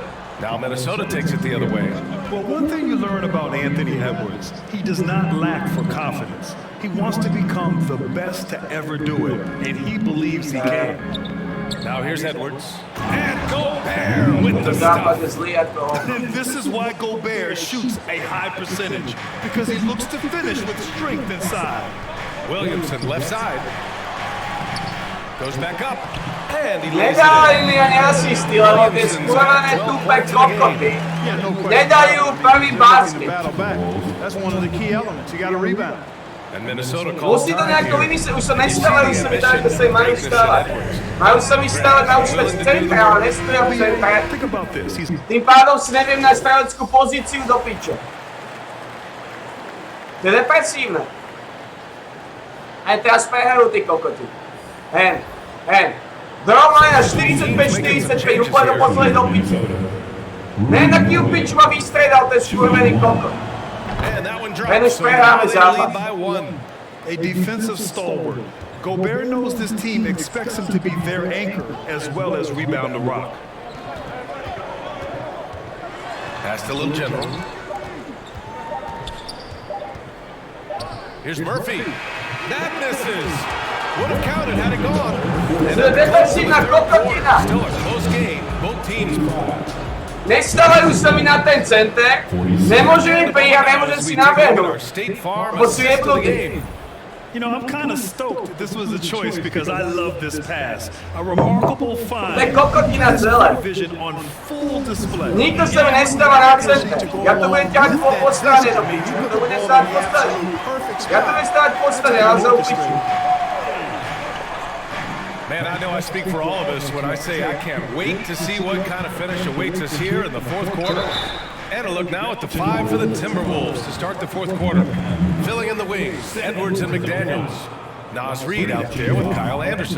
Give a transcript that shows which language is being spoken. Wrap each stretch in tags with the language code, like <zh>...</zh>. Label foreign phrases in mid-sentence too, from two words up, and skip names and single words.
<en>Now Minnesota takes it the other way. Well, one thing you learn about Anthony Edwards, he does not lack for confidence. He wants to become the best to ever do it, and he believes he can. Now here's Edwards. And Gobert with the</en> <sk>Zápas</sk> <en>stuff.</en> <sk>je zlý jako.</sk> <en>And this is why Gobert shoots a high percentage, because he looks to finish with strength inside. Williamson left side. Goes back up. And he lays it</en> <sk>Nedali</sk> <en>in.</en> <sk>mi ani asisty, lebo tie skúrané tupé kokoty nedajú prvý basket.</sk> <en>Battle back. That's one of the key elements. You got to rebound. And Minnesota calls</en> <sk>Musí to</sk> <en>time</en> <sk>nejako</sk> <en>here.</en> <sk>vymyslieť, už sa nestávajú sa mi tak, ako sa im majú stávať. Majú sa mi stávať na účet v centre, ale nestoja v centre.</sk> <en>Think about this. He's</en> <sk>Tým pádom si neviem na streleckú pozíciu do piče. To je depresívne. Aj teraz prehrajú tí kokoti. Hen. Normálne na 45-45, úplne do poslednej do piče. Neviem, aký pič ma vystredal ten skurvený kokot.</sk> <en>And that one</en> <sk>Hen</sk> <en>drops.</en> <sk>už</sk> <en>So now</en> <sk>prehráme</sk> <en>they</en> <sk>zápas.</sk> <en>lead by 1. a defensive stalwart. Gobert knows this team expects him to be their anchor as well as rebound the rock. Pass to Little General. Here's Murphy. That misses. Would have counted had it gone. And</en> <sk>To je depresívna kokotina.</sk> <en>still a close game. Both teams.</en> <sk>Nestávajú sa mi na ten center, nemôžem im prijať, nemôžem si nabehnúť.</sk> <en>State Farm</en> <sk>Lebo sú</sk> <en>assist to the</en> <sk>jebnutí.</sk> <en>game. You know, I'm kind of stoked this was a choice because I love this pass. A remarkable</en> <sk>To je</sk> <en>find.</en> <sk>kokotina celé.</sk> <en>Vision on full display.</en> <sk>Nikto sa mi nestáva na center. Ja to budem ťahať po strane do piču. To budem stávať po strane. Ja to budem stávať po strane, ale za piču.</sk> <en>Man, I know I speak for all of us when I say I can't wait to see what kind of finish awaits us here in the fourth quarter. And a look now at the 5 for the Timberwolves to start the fourth quarter. Filling in the wings, Edwards and McDaniels. Nas Reed out there with Kyle Anderson.</en>